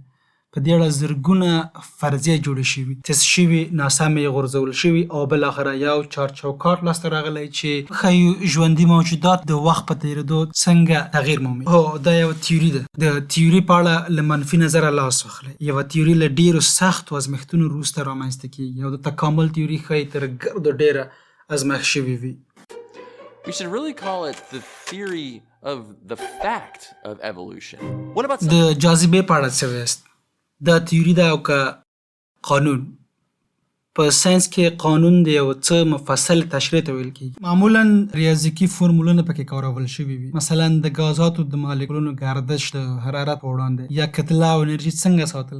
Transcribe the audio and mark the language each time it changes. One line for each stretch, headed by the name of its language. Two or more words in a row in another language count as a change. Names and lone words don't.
Pashto: په دې اړه زرګونه فرضیې جوړې شوي، تست شوي، ناسمې غورځول شوي، او بالاخره یو چارچوکاټ لاسته راغلی چې ښایي ژوندي موجودات د وخت په تېرېدو څنګه تغییر مومي. هو، دا یوه تیوري ده. د تیوري په اړه له منفي نظره لاس واخلئ. یوه تیوري له ډېرو سختو ازمېښتونو وروسته رامنځته کېږي، او د تکامل تیوري ښایي تر ګردو ډېره ازمېښت شوې وي.
English: We should really call it the theory of the fact of evolution. What about
Pashto: د جاذبې په اړه څه وایاست؟ دا تیوري ده او که قانون. په ساینس کې قانون د یو څه مفصل تشریح ته ویل کېږي. معمولا ریاضیکي فورمولونه پکې کارول شوي وي. مثلا د غازاتو د مالیکولونو گردش د حرارت په وړاندې، یا کتله او انرژي څنګه ساتل.